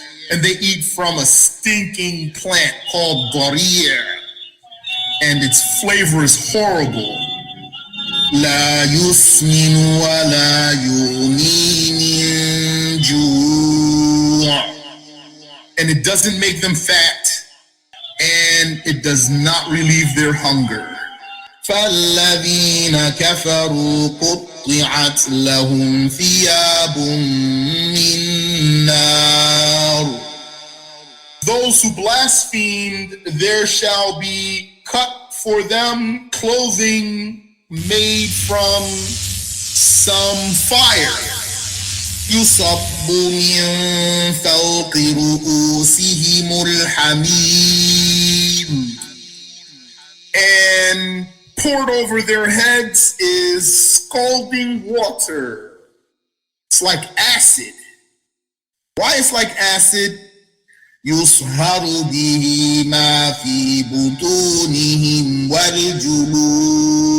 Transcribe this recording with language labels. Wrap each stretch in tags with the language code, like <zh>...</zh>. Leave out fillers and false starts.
<en>And they eat from a stinking plant called ضريع, and its flavor is horrible.</en> <ar>لا يسمن ولا يغني من جوع.</ar> <en>And it doesn't make them fat, and it does not relieve their hunger.</en> <ar>فالذين كفروا قطعت لهم ثياب من نار.</ar> <en>Those who blasphemed, there shall be cut for them clothing made from some fire.</en> <ar>يصب من فوق رؤوسهم الحميم.</ar> <en>And poured over their heads is scalding water. It's like acid. Why it's like acid?</en> <ar>يصهر به ما في بطونهم والجلود.</ar>